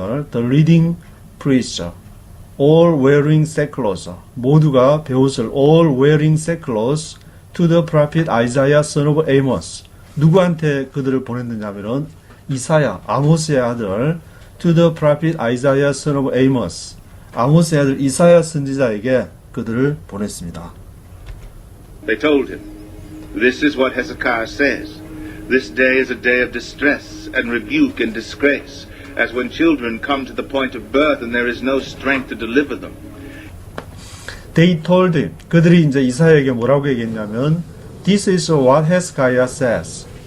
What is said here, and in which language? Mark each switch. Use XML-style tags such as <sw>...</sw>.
<en>the leading preacher, all wearing sackcloth,</en> <ko>모두가 베옷을</ko> <en>all wearing sackcloth to the prophet Isaiah, son of Amos.</en> <ko>누구한테 그들을 보냈느냐면은 이사야, 아모스의 아들,</ko> <en>to the prophet Isaiah, son of Amos.</en> <ko>아모스의 아들 이사야 선지자에게 그들을 보냈습니다.</ko> <en>They told him, "This is what Hezekiah says. This day is a day of distress and rebuke and disgrace, as when children come to the point of birth and there is no strength to deliver them." They told him,</en> <ko>그들이 이제 이사야에게 뭐라고 얘기했냐면</ko> <en>This is what Hezekiah says.</en>